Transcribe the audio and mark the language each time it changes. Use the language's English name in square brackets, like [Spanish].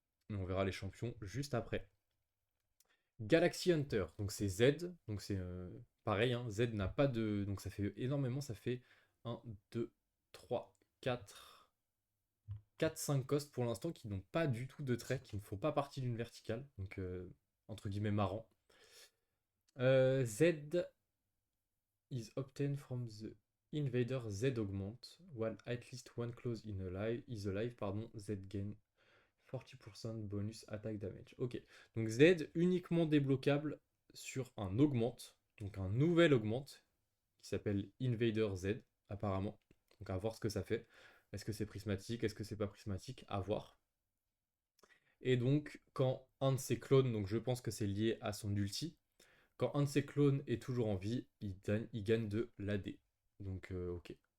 [French] Et on verra les champions juste après. Galaxy Hunter, donc c'est Z, donc c'est pareil, hein, Z n'a pas de... Donc ça fait énormément, ça fait 1, 2, 3, 4, 4, 5 costs pour l'instant qui n'ont pas du tout de traits, qui ne font pas partie d'une verticale, donc entre guillemets marrant. [English] Z is obtained from the invader Z augment, while at least one clause is alive, [French] pardon, [English] Z gain 40% bonus attack damage. [French] Ok, donc Z uniquement débloquable sur un augmente, donc un nouvel augmente, qui s'appelle Invader Z, apparemment. Donc à voir ce que ça fait. Est-ce que c'est prismatique? Est-ce que c'est pas prismatique? À voir. Et donc, quand un de ses clones, donc je pense que c'est lié à son ulti, quand un de ses clones est toujours en vie, il gagne de l'AD. Donc, ok.